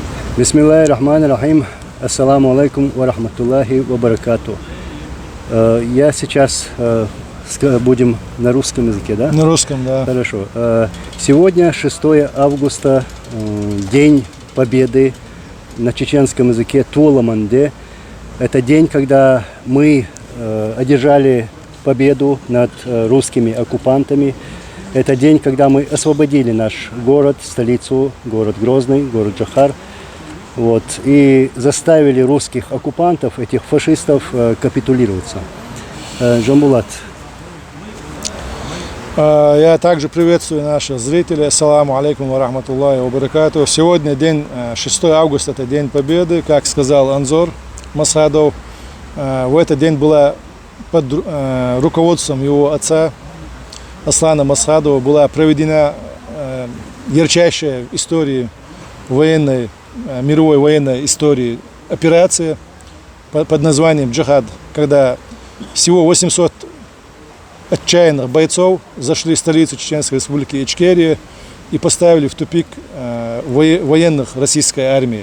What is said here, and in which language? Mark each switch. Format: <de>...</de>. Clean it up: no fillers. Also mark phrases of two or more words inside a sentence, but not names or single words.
<ar>بسم الله الرحمن الرحيم. السلام عليكم ورحمة الله وبركاته.</ar> <ru>Я сейчас будем на русском языке, да? На русском, да. Хорошо. Сегодня 6 августа, День Победы на чеченском языке Туоламанде. Это день, когда мы одержали победу над русскими оккупантами. Это день, когда мы освободили наш город, столицу, город Грозный, город Джохар. Вот, и заставили русских оккупантов, этих фашистов, капитулироваться. Джамбулат. Я также приветствую наших зрителей.</ru> <ar>السلام عليكم ورحمة الله وبركاته.</ar> <ru>Сегодня день 6 августа, это День Победы, как сказал Анзор Масхадов. В этот день была под руководством его отца Аслана Масхадова была проведена ярчайшая в истории военной, мировой военной истории операция под названием «Джихад», когда всего 800 отчаянных бойцов зашли в столицу Чеченской Республики Ичкерия и поставили в тупик военных российской армии.</ru>